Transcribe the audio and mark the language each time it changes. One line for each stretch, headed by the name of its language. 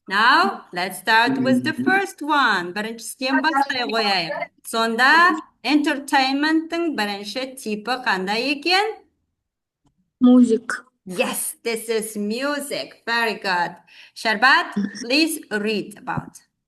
English: Now, let's start with the first one.
Kazakh: Біріншіден бастай қояйық. Сонда, entertainmenттің бірінші типі қандай екен?
English: Music. Yes, this is music. Very good. Sharbat, please read about.